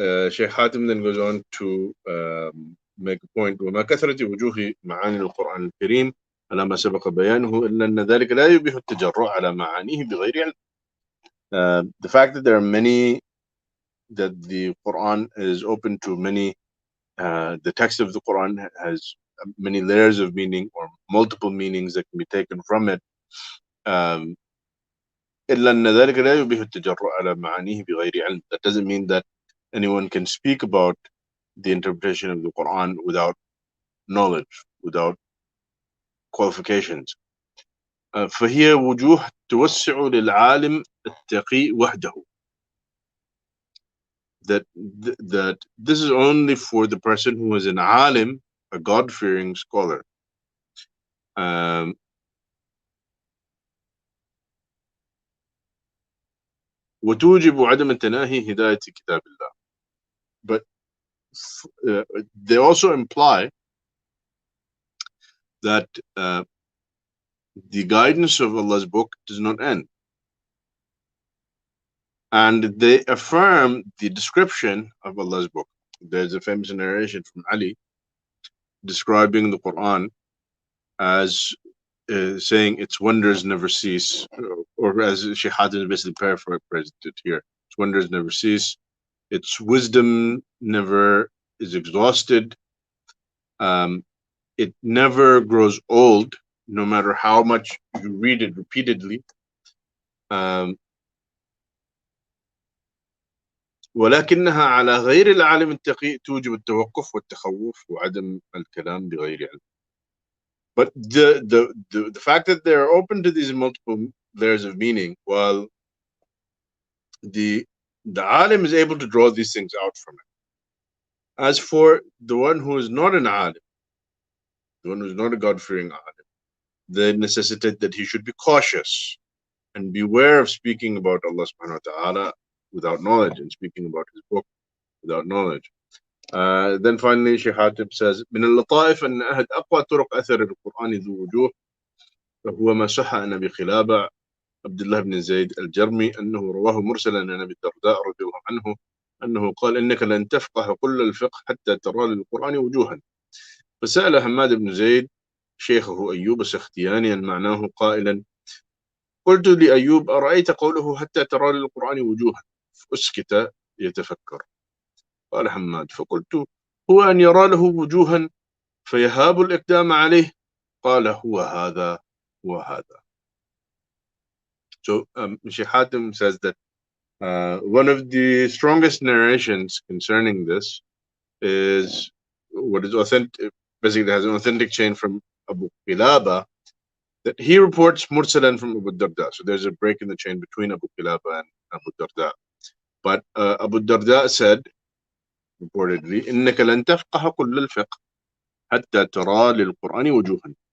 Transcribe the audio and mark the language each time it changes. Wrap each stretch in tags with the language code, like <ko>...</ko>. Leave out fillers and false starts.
<en>Sheikh Hatim then goes on to make a point:</en> <ar>وما كثرة وجوه معاني القرآن الكريم على ما سبق بيانه إلا أن ذلك لا يبيح التجرؤ على معانيه بغير علم.</ar> <en>The fact that there are many, that the Quran is open to many, the text of the Quran has many layers of meaning or multiple meanings that can be taken from it.</en> <ar>إلا أن ذلك لا يبيح التجرؤ على معانيه بغير علم.</ar> <en>That doesn't mean that anyone can speak about the interpretation of the Quran without knowledge, without qualifications.</en> <ar>فهي وجوه توسع للعالم التقي وحده.</ar> <en>That this is only for the person who is an alim, a God-fearing scholar.</en> <ar>وتوجب عدم التناهي هداية كتاب الله.</ar> <en>But they also imply that the guidance of Allah's book does not end. And they affirm the description of Allah's book. There's a famous narration from Ali describing the Quran as saying its wonders never cease, or as Shaykh Hatim basically paraphrased it here: its wonders never cease, its wisdom never is exhausted, it never grows old, no matter how much you read it repeatedly.</en> <ar>ولكنها على غير العالم التقي توجب التوقف والتخوف وعدم الكلام بغير علم.</ar> <en>But the fact that they're open to these multiple layers of meaning, while the alim is able to draw these things out from it. As for the one who is not an alim, the one who is not a God-fearing alim, they necessitate that he should be cautious and beware of speaking about Allah subhanahu wa ta'ala without knowledge, and speaking about his book without knowledge. Then finally Shaykh Hatim says:</en> <ar>من اللطائف أن أحد أقوى طرق أثر القرآن ذو وجوه فهو ما صح عن أبي قلابة عبد الله بن زيد الجرمي أنه رواه مرسلا عن أبي الدرداء رضي الله عنه أنه قال: إنك لن تفقه كل الفقه حتى ترى للقرآن وجوها. فسأل حماد بن زيد شيخه أيوب السختياني عن معناه قائلا: قلت لأيوب: أرأيت قوله حتى ترى للقرآن وجوها؟ فأسكت يتفكر. قال حماد: فقلت: هو أن يرى له وجوها فيهاب الإقدام عليه؟ قال: هو هذا وهذا.</ar> <en>So Shaykh Hatim says that one of the strongest narrations concerning this is what is authentic, basically has an authentic chain from Abu Qilaba, that he reports mursalan from Abu-Darda. So there's a break in the chain between Abu Qilaba and Abu-Darda. But Abu-Darda said, reportedly,</en> <ar>إنك لن تفقه كل الفقه حتى ترى للقرآن وجوها.</ar>